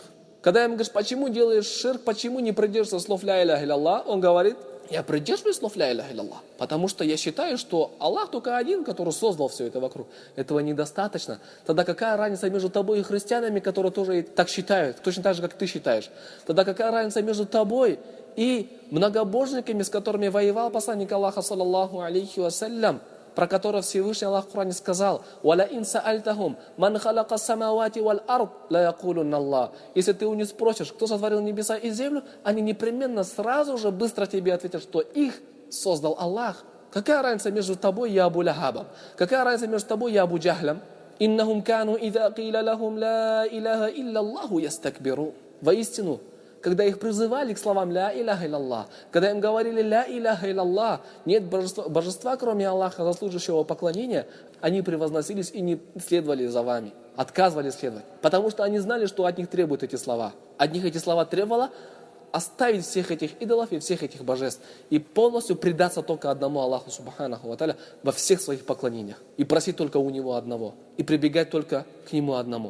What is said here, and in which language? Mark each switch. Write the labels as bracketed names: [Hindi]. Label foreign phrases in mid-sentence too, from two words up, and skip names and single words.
[Russian] Когда им говоришь, почему делаешь ширк, почему не придерживаешься слов [Arabic] لا إله إلا الله, [Russian] он говорит, я придерживаюсь слов [Arabic] لا إله إلا الله, [Russian] потому что я считаю, что Аллах только один, который создал все это вокруг. Этого недостаточно. Тогда какая разница между тобой и христианами, которые тоже так считают, точно так же, как ты считаешь? Тогда какая разница между тобой и многобожниками, с которыми воевал посланник Аллаха, [Arabic] صلى الله عليه وسلم, [Russian] про которого Всевышний Аллах в Коране сказал: [Arabic] «ولئن سألتهم من خلق السماوات والأرض ليقولن الله». [Russian] Если ты у них спросишь, кто сотворил небеса и землю, они непременно сразу же быстро тебе ответят, что их создал Аллах. Какая разница между тобой и Абу Лахабом? Какая разница между тобой и Абу Джахлем? [Arabic] «إنهم كانوا إذا قيل لهم لا إله إلا الله يستكبرون». [Russian] Воистину, когда их призывали к словам [Arabic] «لا إله إلا الله», [Russian] когда им говорили [Arabic] «لا إله إلا الله», [Russian] нет божества, кроме Аллаха, заслуживающего поклонения, они превозносились и не следовали за вами, отказывались следовать. Потому что они знали, что от них требуют эти слова. От них эти слова требовало оставить всех этих идолов и всех этих божеств и полностью предаться только одному Аллаху [Arabic] سبحانه وتعالى [Russian] во всех своих поклонениях и просить только у Него одного и прибегать только к Нему одному.